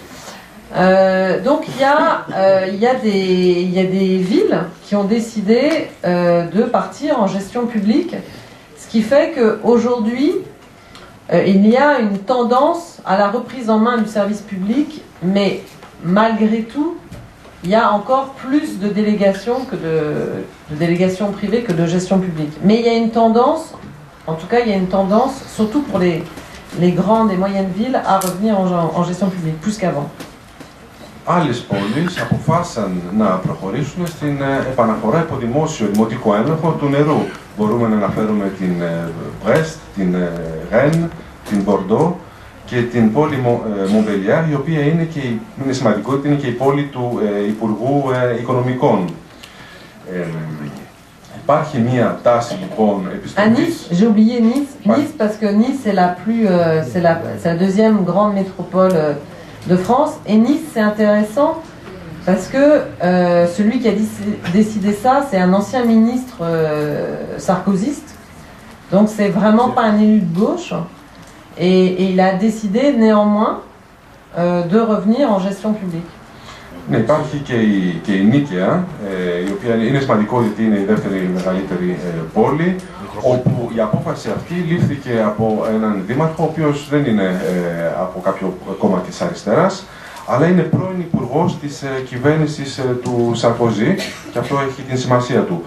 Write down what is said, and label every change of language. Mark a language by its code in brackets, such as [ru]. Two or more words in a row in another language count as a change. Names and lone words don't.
[fr] Donc il y a des villes qui ont décidé de partir en gestion publique, ce qui fait qu'aujourd'hui il y a une tendance à la reprise en main du service public, mais malgré tout il y a encore plus de délégations délégations privées que de gestion publique. Mais il y a une tendance, en tout cas il y a une tendance, surtout pour les grandes et moyennes villes, à revenir en gestion publique, plus qu'avant. [el] Άλλες πόλεις αποφάσισαν να προχωρήσουν στην επαναφορά υπό δημοτικό έλεγχο του νερού. Μπορούμε να αναφέρουμε την Brest, την Rennes, την Bordeaux και την πόλη Montbéliard, η οποία είναι σημαντικό, είναι και η πόλη του Υπουργού Οικονομικών. Υπάρχει μία τάση λοιπόν επιστολής. [fr] À Nice, j'ai oublié Nice parce que Nice c'est la deuxième grande métropole de France, et Nice c'est intéressant parce que celui qui a décidé ça, c'est un ancien ministre sarkozyste, donc c'est vraiment pas un élu de gauche, et il a décidé néanmoins de revenir en gestion publique. [el] Ναι, υπάρχει και η Νίκαια, η οποία είναι σημαντικό γιατί είναι η δεύτερη μεγαλύτερη πόλη, όπου η απόφαση αυτή λήφθηκε από έναν δήμαρχο, ο οποίος δεν είναι από κάποιο κόμμα της αριστεράς, αλλά είναι πρώην υπουργός της κυβέρνησης του Σαρκοζή, και αυτό έχει την σημασία του.